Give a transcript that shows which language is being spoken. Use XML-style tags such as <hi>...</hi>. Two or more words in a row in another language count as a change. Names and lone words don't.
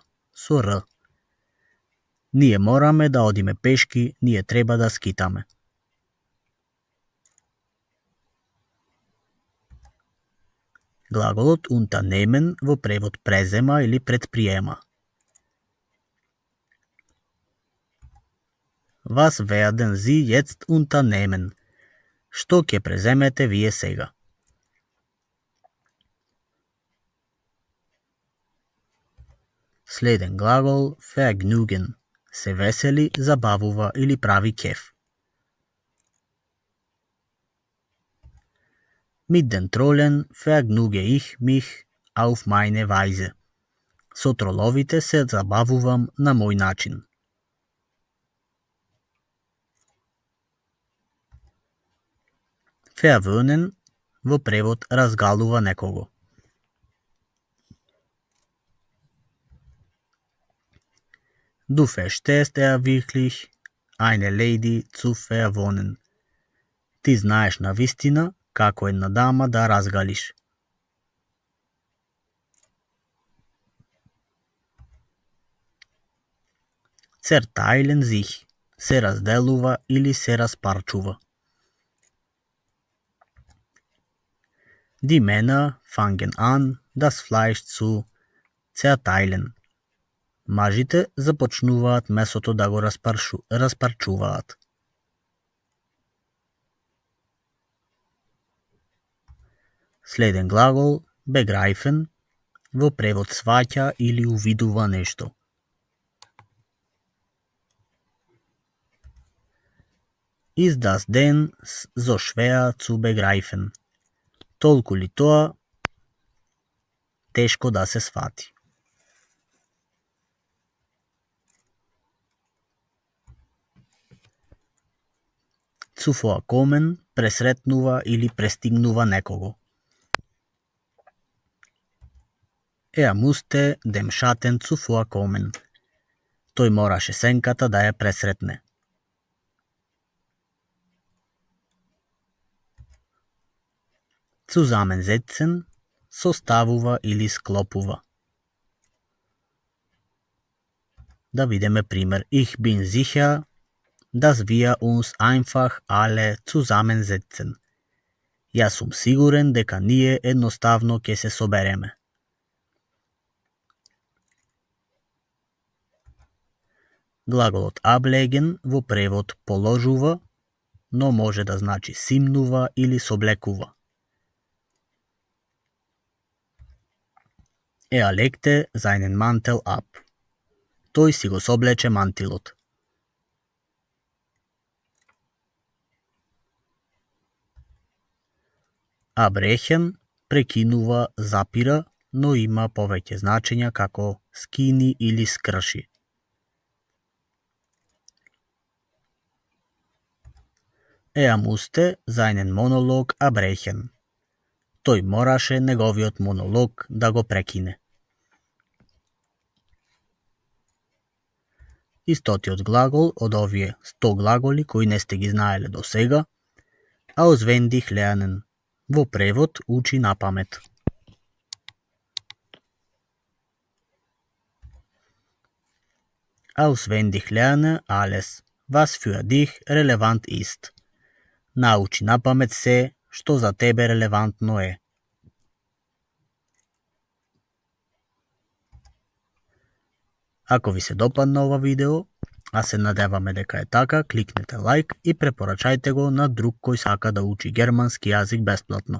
<mk>Со Р. Ние мораме да одиме пешки, ние треба да скитаме. Глаголот unternehmen во превод презема или предприема.</mk> <de>Was werden Sie jetzt unternehmen?</de> <mk>Што ќе преземете вие сега? Следен глагол vergnügen. Се весели, забавува или прави кеф.</mk> <de>Mit den Trollen vergnüge ich mich auf meine Weise.</de> <mk>Со троловите се забавувам на мој начин. Verwöhnen во превод разгалува некого.</mk> <de>Du verstehst wirklich, eine Lady zu verwöhnen.</de> <mk>Ти знаеш на вистина како една дама да разгалиш.</mk> <de>Zerteilen sich</de> <mk>се разделува или се распарчува.</mk> <de>Die Männer fangen an, das Fleisch zu zerteilen.</de> <mk>Мажите започнуваат месото да го распарчуваат. Следен глагол begreifen во превод сваќа или увидува нешто.</mk> <de>Ist das denn so schwer zu begreifen?</de> <mk>Толку ли тоа тешко да се свати? Zuvorkommen пресретнува или престигнува некого.</mk> <de>Er musste dem Schatten zuvorkommen.</de> <mk>Тој мораше сенката да ја пресретне. Zusammensetzen составува или склопува. Да видиме пример.</mk> <de>Ich bin sicher, dass wir uns einfach alle zusammensetzen.</de> <mk>Јас сум сигурен дека ние едноставно ќе се собереме. Глаголот ablegen во превод положува, но може да значи симнува или соблекува.</mk> <de>Er legte seinen Mantel ab.</de> <mk>Тој си го соблече мантилот. Abbrechen прекинува, запира, но има повеќе значења како скини или скрши.</mk> <de>Er musste seinen Monolog abbrechen.</de> <mk>Тој мораше неговиот монолог да го прекине. Истотиот глагол од овие 100 глаголи кои не сте ги знаеле до сега,</mk> <de>auswendig lernen.</de> <mk>Во превод учи на памет.</mk> <de>Auswendig lerne alles, was für dich relevant ist.</de> <mk>Научи на памет се што за тебе релевантно е. Ако ви се допадна ова видео, а се надеваме дека е така, кликнете лайк и препорачајте го на друг кој сака да учи германски јазик бесплатно.</mk>